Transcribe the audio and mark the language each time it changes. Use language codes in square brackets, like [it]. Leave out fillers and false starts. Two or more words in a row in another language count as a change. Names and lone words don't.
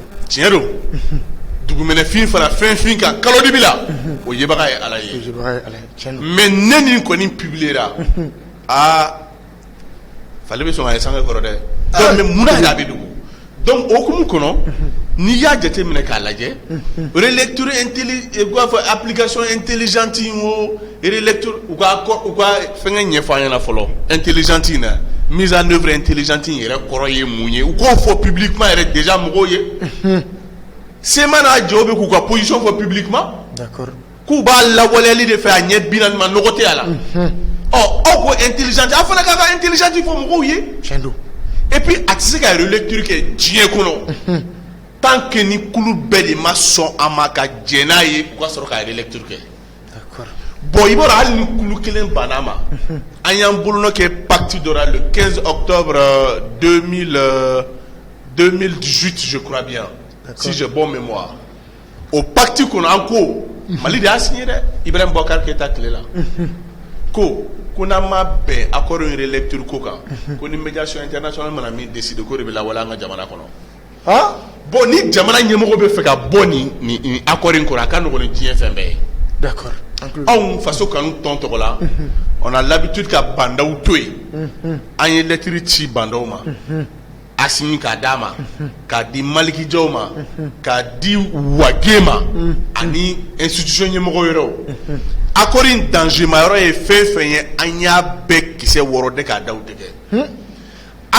[bm] tiɲɛ don dugumɛnɛfin fara fɛnfin kan kalodibi la o yebaga ye ala ye mais ne nin kɔni publiera fali bɛ sɔn ka ye sanga kɔrɔ dɛ [fr] donc mais [bm] munna yɛrɛ a bɛ dogo donc o hukumu kɔnɔ n'i y'a jateminɛ k'a lajɛ [fr] relecture application intelligente [bm] o relecture u ka fɛngɛ ɲɛfɔ an ɲɛna fɔlɔ intelligente in na [fr] mise en œuvre intelligente [bm] in yɛrɛ kɔrɔ ye mun ye u k'o fɔ publiquement yɛrɛ déjà mɔgɔw ye sema n'a jɛw bɛ k'u ka position fɔ publiquement k'u b'a lawaleyali de fɛ a ɲɛ 40 ma nɔgɔ tɛ a la aw ko intelligente a fana k'a ka intelligente fɔ mɔgɔw ye [fr] et puis [bm] a tɛ se ka relecture kɛ diɲɛ kɔnɔ [fr] tant que [bm] ni kulu bɛɛ de ma sɔn a ma ka jɛn n'a ye u ka sɔrɔ ka relecture kɛ bon i b'a dɔn hali ni kulu kelen banna ma an y'an bolonɔ kɛ pacte dɔ la [fr] le 15 octobre [bm] 2018 [fr] je crois bien si j'ai bonne mémoire au pacte [bm] kɔnɔ an ko Mali de y'a signé dɛ Ibrahim Boubacar Keïta tile la ko n'an ma bɛn accord in relecture ko kan ko ni [fr] médiation internationale [bm] mana min décide ko de bɛ lawaleya an ka jamana kɔnɔ bon ni jamana ɲɛmɔgɔ bɛ fɛ ka bɔ ni accord in kɔnɔ a ka nɔgɔn ni diɲɛ fɛn bɛɛ ye d'accord anw faso kanu tɔn tɔgɔ la [fr] on a l'habitude [bm] ka bandaw to yen an ye lettre ci bandaw ma a signé k'a d'a ma k'a di Malikijaw ma k'a di Wage ma ani institution ɲɛmɔgɔ yɛrɛw accord in danger ma yɔrɔ ye fɛn fɛn ye an y'a bɛɛ kisɛ wɔrɔ de k'a da u tɛgɛ an